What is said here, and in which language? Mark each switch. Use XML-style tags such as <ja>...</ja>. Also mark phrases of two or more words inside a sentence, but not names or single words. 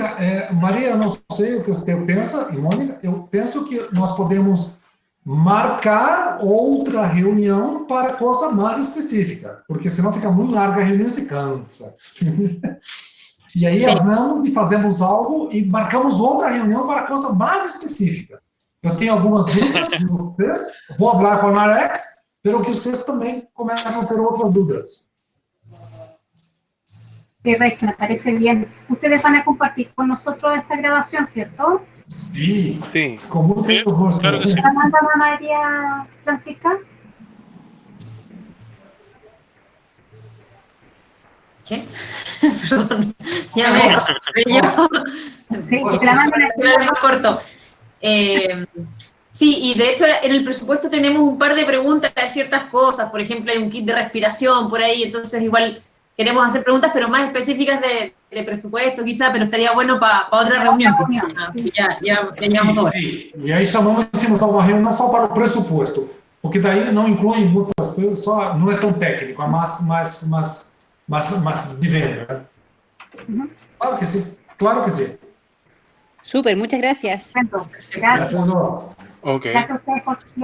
<pt>Maria, não sei o que você pensa, e Mônica, eu penso que nós podemos marcar outra reunião para coisa mais específica, porque senão fica muito larga a reunião e se cansa. E aí hablamos e fazemos algo e marcamos outra reunião para coisa mais específica. Eu tenho algumas dúvidas de vocês, vou falar com a Narex, pelo que vocês também começam a ter outras dúvidas.</pt> <es>Perfecto, me parece bien. Ustedes van a compartir con nosotros esta grabación, ¿cierto? Sí, Sí. con mucho Sí, gusto. claro que sí. ¿La manda María Francisca? ¿Qué? Perdón, ya me yo. Sí, que la mandan Era más corto. Sí, y de hecho en el presupuesto tenemos un par de preguntas de ciertas cosas. Por ejemplo, hay un kit de respiración por ahí, entonces igual queremos hacer preguntas, pero más específicas de presupuesto quizá, pero estaría bueno para otra reunión. Sí. Ya llevamos todo.</es> <pt>Sim. E aí chamamos uma reunião não só para o pressuposto, porque daí não inclui muitas coisas, só não é tão técnico, é mais de venda. Claro que sim, claro que sim.</pt> <es>Súper, muchas gracias. Perfecto. Gracias.</es> <pt>Graças a Deus.</pt> <es>Ok. Gracias a ustedes por su tiempo.</es>